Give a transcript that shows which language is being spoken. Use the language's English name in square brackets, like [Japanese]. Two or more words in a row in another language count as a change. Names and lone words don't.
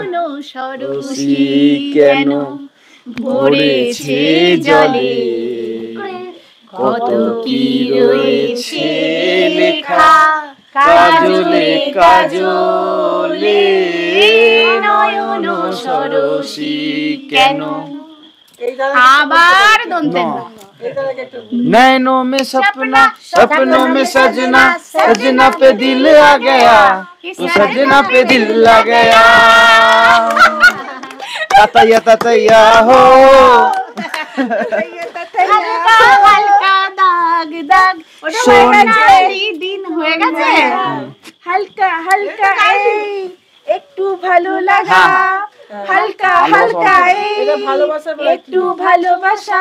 [Bangla] সরসী কেন ভরেছে জলে, কত কি রয়েছে লেখা কাজলে কাজলে, নয়ন সরসী কেন। আবার দন্তে [Hindi] नैनों में सपना सपनों में सजना, सजना पे दिल आ गया तो सजना पे दिल आ गया, ततैया हो [Bangla] হালকা হালকা দাগ দাগ সোনালি দিন হয়ে গেছে। হালকা হালকা এই একটু ভালো লাগা, হালকা হালকা এই একটু ভালোবাসা।